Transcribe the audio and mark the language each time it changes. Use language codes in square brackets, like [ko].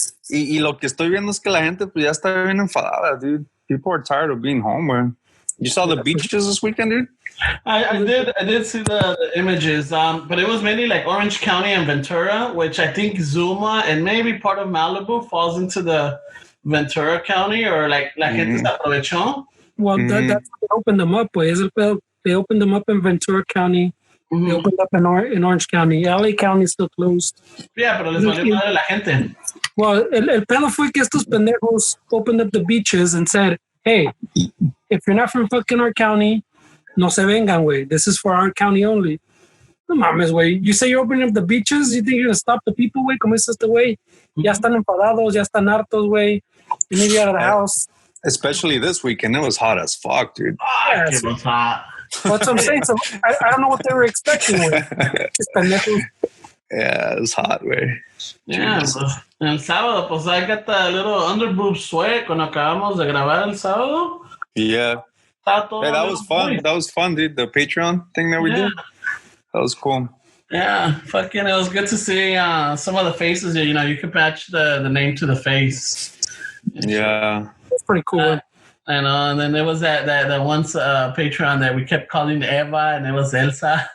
[es] Y lo que estoy viendo es que la gente pues ya está bien enfadada, dude. [en] People are tired of being home, man. You saw the beaches this weekend, dude? I did see the images, but it was mainly like Orange County and Ventura, which I think Zuma and maybe part of Malibu falls into the Ventura County, or like [es] la gente se aprovechó. [en] Well, that's how they opened them up, pues. They opened them up in Ventura County. Mm-hmm. They opened up in Orange County. LA County is still closed. [es] Yeah, pero les valió madre la gente. [en] Well, [es] el pedo fue que estos pendejos [en] opened up the beaches and said, hey, if you're not from fucking our county, [es] no se vengan, güey. [en] This is for our county only. [es] No mames, güey. [en] You say you're opening up the beaches, you think you're going to stop the people, güey? [es] Como es este güey? Ya están enfadados, ya están hartos, güey. [en] You need to get out of the house. Especially this weekend. It was hot as fuck, dude. Yeah, it was hot. That's what I'm saying. So I don't know what they were expecting, güey. Just pendejos. Yeah, it was hot, güey. [es] Yeah, pues, el sábado, pues [en] I got the little underboob sweat [es] cuando acabamos de grabar el sábado. [en] Yeah. Hey, that was fun. That was fun, dude. The Patreon thing that we did. That was cool. Yeah, fucking, it was good to see some of the faces. You know, you could match the name to the face. Yeah. That's pretty cool. And then there was that once Patreon that we kept calling Eva, and it was Elsa.